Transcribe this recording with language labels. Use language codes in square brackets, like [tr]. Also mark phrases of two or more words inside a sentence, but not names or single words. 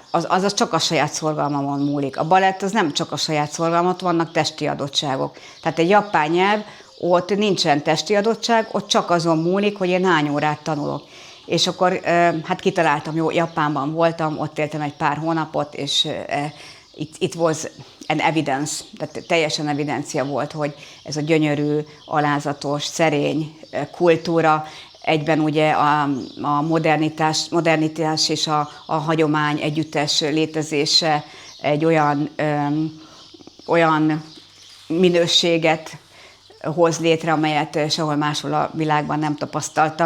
[hu] Az csak a saját szorgalmamon múlik. A balett az nem csak a saját szorgalmat, vannak testi adottságok. Tehát egy japán nyelv, ott nincsen testi adottság, ott csak azon múlik, hogy én hány órát tanulok. És akkor hát kitaláltam, jó, Japánban voltam, ott éltem egy pár hónapot, és [en] it was an evidence, [hu] tehát teljesen evidencia volt, hogy ez a gyönyörű, alázatos, szerény kultúra, egyben ugye a modernitás és a hagyomány együttes létezése egy olyan minőséget hoz létre, amelyet sehol máshol a világban nem tapasztaltam.